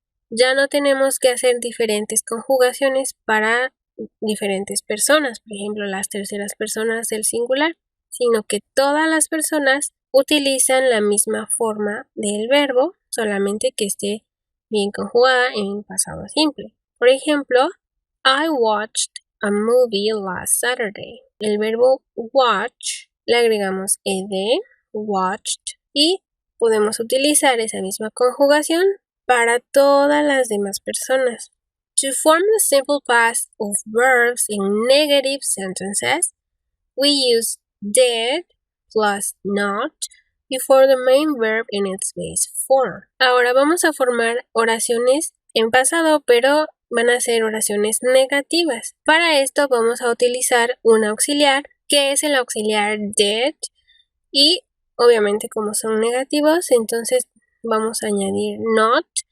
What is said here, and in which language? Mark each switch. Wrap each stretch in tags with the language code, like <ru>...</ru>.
<es>Ya no tenemos que hacer diferentes conjugaciones para diferentes personas, por ejemplo, las terceras personas del singular, sino que todas las personas utilizan la misma forma del verbo, solamente que esté bien conjugada en pasado simple. Por ejemplo,</es> <en>I watched a movie last Saturday.</en> <es>El verbo watch le agregamos ed, watched, y podemos utilizar esa misma conjugación para todas las demás personas.</es> <en>To form the simple past of verbs in negative sentences, we use did plus not before the main verb in its base form.</en> <es>Ahora vamos a formar oraciones en pasado, pero van a ser oraciones negativas. Para esto vamos a utilizar un auxiliar, que es el auxiliar did, y obviamente como son negativos, entonces vamos a añadir not.</es>